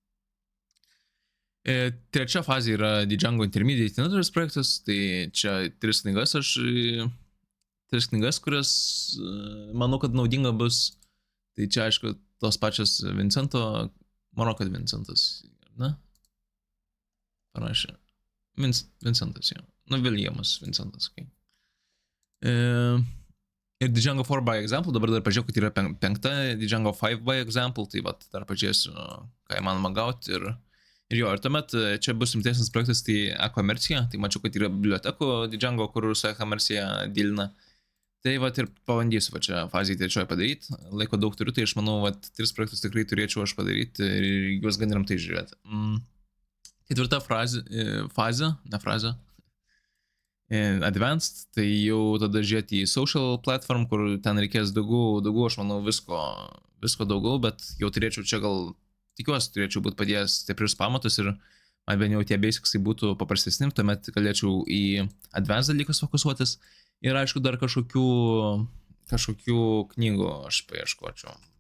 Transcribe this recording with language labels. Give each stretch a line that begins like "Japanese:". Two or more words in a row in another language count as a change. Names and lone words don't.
Lithuanian: Trečia fazė yra Django Intermediate Editors projektas, tai čia 3 knygas, kurias manau, kad naudinga bus. Tai čia, aišku, tos pačios Vincento, manau, kad Vincentas, ne? Parašė. Vincentas, jau. Viljamas Vincentas, kai. Ir Django 4 by example, dabar dar pažiūrėjau, kad yra 5 Django 5 by example, tai dar pažiūrėsiu, ką įmanoma gauti ir ir tuomet čia bus rimtesnis projektas, tai e-komercija, tai mačiau, kad yra bibliotekų Django, kur su e-komercija dylina. Tai ir pabandysiu čia fazėje trečioje padaryti, laiko daug turiu, tai aš manau, 3 projektus tikrai turėčiau aš padaryti ir juos gan rimtai žiūrėti. Ketvirta fazė, Advanced, tai jau tada žiūrėti į
English: social platform,
Lithuanian: kur ten reikės daugiau, aš manau, visko daugiau, bet jau turėčiau čia tikiuosi, turėčiau būti padėjęs stiprius pamatus ir man bent jau tie basicsai būtų paprastesni, tuomet galėčiau į advanced dalykus fokusuotis ir aišku dar kažkokių knygų aš paieškočiau.